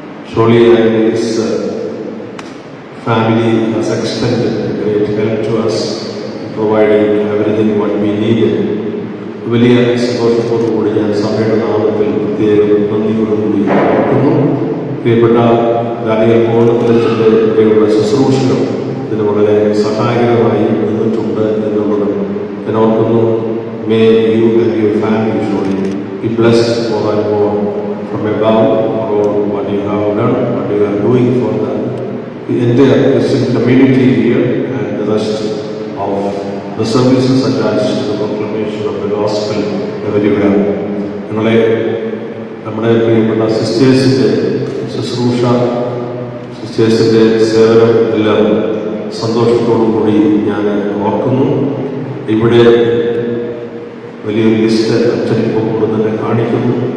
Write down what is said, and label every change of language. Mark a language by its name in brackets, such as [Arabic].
[English] Surely his family has extended a great help to us, providing everything what we needed. [Malayalam] വലിയ സന്തോഷത്തോടുകൂടി ഞാൻ സഭയുടെ നാമത്തിൽ പ്രത്യേകം നന്ദിയോടുകൂടി ഓർക്കുന്നു. പ്രിയപ്പെട്ട ദാനിയേൽ കോടതിയുടെ ഇവിടെയുള്ള ശുശ്രൂഷകൾ ഇതിന് വളരെ സഹായകരമായി നിന്നിട്ടുണ്ട് എന്നുള്ളത് ഞാൻ ഓർക്കുന്നു. [English] May you and your family surely be blessed more and more from above for all what you have done, what you are doing for the entire Christian community here and the rest of the services attached to the proclamation of the gospel everywhere. [Malayalam] നിങ്ങളെ നമ്മുടെ പ്രിയപ്പെട്ട സിസ്റ്റേഴ്സിൻ്റെ ശുശ്രൂഷ, സിസ്റ്റേഴ്സിൻ്റെ സേവനം എല്ലാം സന്തോഷത്തോടു കൂടി ഞാൻ ഓർക്കുന്നു. ഇവിടെ വലിയൊരു ലിസ്റ്റ് അച്ചടിപ്പോൾ കൊണ്ട് തന്നെ കാണിക്കുന്നു.